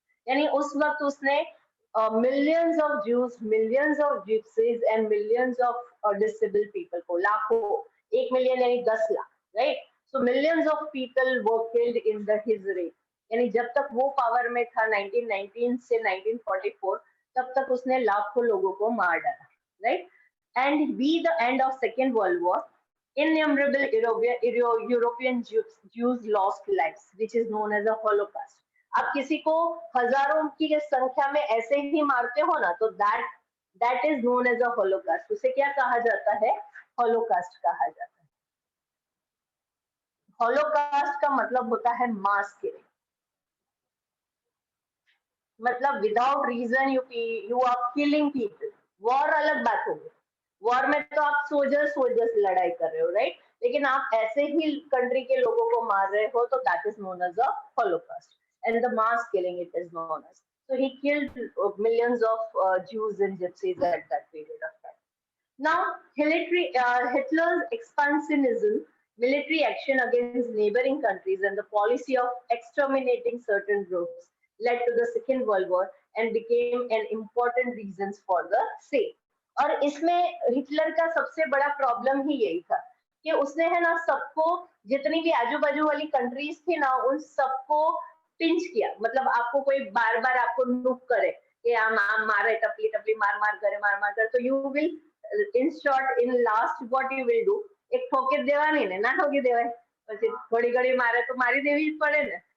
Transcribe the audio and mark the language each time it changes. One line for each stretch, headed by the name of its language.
Hindi: यानी उस वक्त उसने
English: millions of Jews, millions of gypsies and millions of disabled people
Hindi: को, लाखों,
English: 1 million
Hindi: यानी 10 lakh,
English: right? So millions of people were killed in his reign.
Hindi: यानी जब तक वो पावर में था 1919 से 1944, तब तक उसने लाखों लोगों को मार डाला, right?
English: And by the end of second world war, innumerable European Jews lost lives, which is known as a Holocaust.
Hindi: आप किसी को हजारों की संख्या में ऐसे ही मारते हो ना, तो
English: that is known as a Holocaust.
Hindi: उसे क्या कहा जाता है? Holocaust कहा जाता है. Holocaust का मतलब होता है मास किलिंग, मतलब
English: Without reason you are killing people.
Hindi: War अलग बात होगी, वॉर में तो आप सोल्जर्स लड़ाई कर रहे हो, राइट? लेकिन आप ऐसे ही कंट्री के लोगों को मार रहे हो, तो
English: that is known as
Hindi: a Holocaust, and the mass killing it is known as.
English: So he killed millions of Jews and Gypsies at that period of time. Now, Hitler's expansionism, military action against neighboring countries, and the policy of exterminating certain groups led to the Second World War and became an important reasons for the same.
Hindi: और इसमें Hitler का सबसे बड़ा problem ही यही था कि उसने है ना सबको, जितनी भी आजू बाजू वाली कंट्रीज थी ना, उन सबको पिंच किया. मतलब आपको कोई बार बार आपको नुक करे कि
Gujarati: आम मारे टपली टपली मार करे, तो
English: you will in short in last what you will do,
Gujarati: एक ठोकी देवानी ने ना ठोकी देवाय, પછી ઘડી ઘડી મારે તો મારી દેવી જ પડે ને.